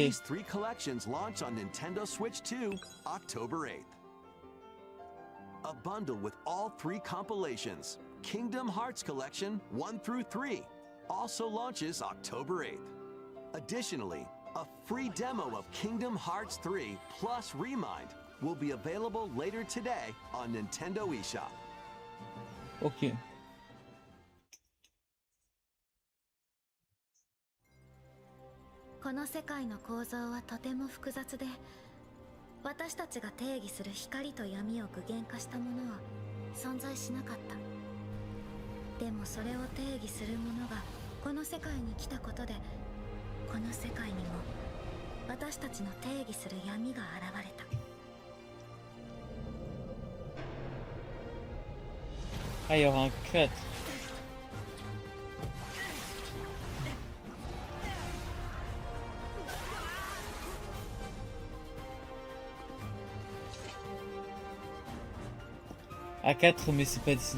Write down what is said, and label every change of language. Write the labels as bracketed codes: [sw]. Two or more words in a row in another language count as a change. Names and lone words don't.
[en] These 3 collections launch on Nintendo Switch 2 October 8th. a bundle with all 3 compilations. Kingdom Hearts Collection 1 through 3 also launches October 8th. Additionally, a free demo of Kingdom Hearts 3 plus Remind will be available later today on Nintendo eShop. Ok. [ja] この世界の構造はとても複雑で、私たちが定義する光と闇を具現化したものは存在しなかった。でもそれを定義するものがこの世界に来たことで、この世界にも私たちの定義する闇が現れた。 [fr] Ah, il y aura un cut. À 4, mais c'est pas Disney.